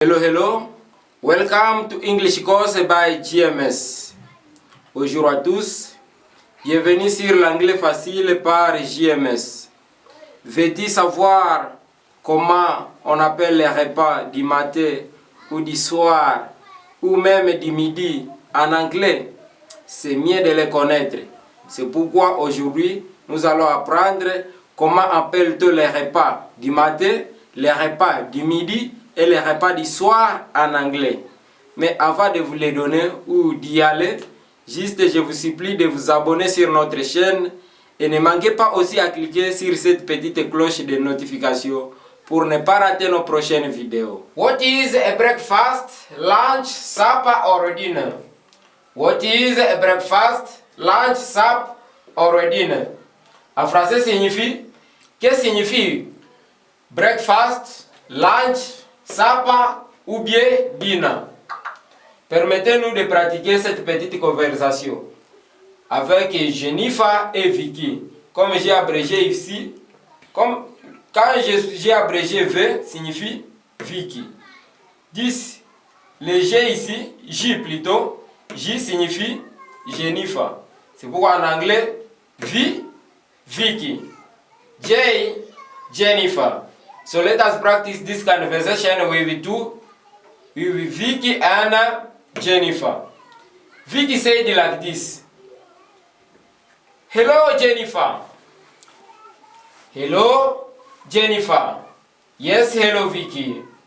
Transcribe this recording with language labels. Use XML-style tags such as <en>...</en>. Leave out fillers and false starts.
<en>Hello, welcome to English course by JMS.</en> <fr>Bonjour à tous, bienvenue sur l'anglais facile par JMS. Veux-tu savoir comment on appelle les repas du matin ou du soir ou même du midi en anglais? C'est mieux de les connaître. C'est pourquoi aujourd'hui nous allons apprendre comment appelle-t-on les repas du matin, les repas du midi et les repas du soir en anglais. Mais avant de vous les donner ou d'y aller, juste je vous supplie de vous abonner sur notre chaîne et ne manquez pas aussi à cliquer sur cette petite cloche de notification pour ne pas rater nos prochaines vidéos.</fr> <en>What is a breakfast, lunch, supper or dinner? What is a breakfast, lunch, supper or dinner?</en> <fr>En français signifie, qu'est-ce que signifie breakfast, lunch, supper ou bien dinner? Permettez-nous de pratiquer cette petite conversation avec Jennifer et Vicky. Comme j'ai abrégé ici, quand j'ai abrégé V signifie Vicky. 10. Le G ici, J plutôt, J signifie Jennifer. C'est pourquoi en anglais, V, Vicky. J, Jennifer.</fr> <en>So let us practice this conversation with Vicky and Jennifer. Vicky said like this. Hello, Jennifer. Hello, Jennifer. Yes, hello, Vicky.</en>